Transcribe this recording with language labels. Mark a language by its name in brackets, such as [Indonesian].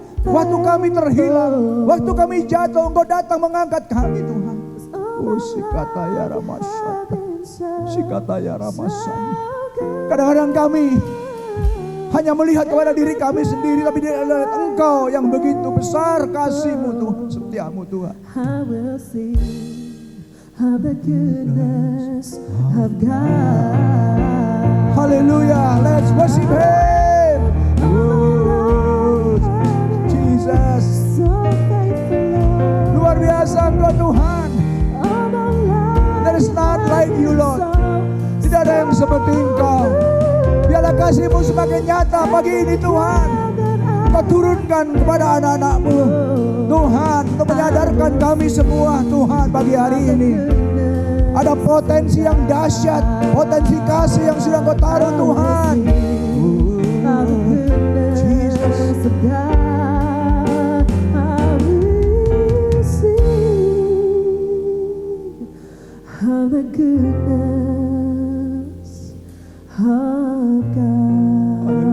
[Indonesian] Waktu kami terhilang, waktu kami jatuh, Engkau datang mengangkat kami Tuhan. Oh, sikata ya ramasan, sikata ya ramasan. Kadang-kadang kami hanya melihat kepada diri kami sendiri, tapi tidak melihat Engkau yang begitu besar kasih-Mu Tuhan, setiamu Tuhan. [English] I will sing of the goodness of God. Hallelujah, let's worship Him. Oh, Jesus, So faithful, Lord. [Indonesian] luar biasa Engkau Tuhan. [English] All my life There is not like you, Lord. [Indonesian] Tidak ada yang seperti Engkau. Biarlah kasih-Mu semakin nyata pagi ini Tuhan. Engkau turunkan kepada anak-anak-Mu Tuhan, untuk menyadarkan kami semua Tuhan pagi hari ini. Ada potensi yang dahsyat, potensi kasih yang sudah Engkau taruh Tuhan. [English] Jesus. of God, I will sing of the goodness of God.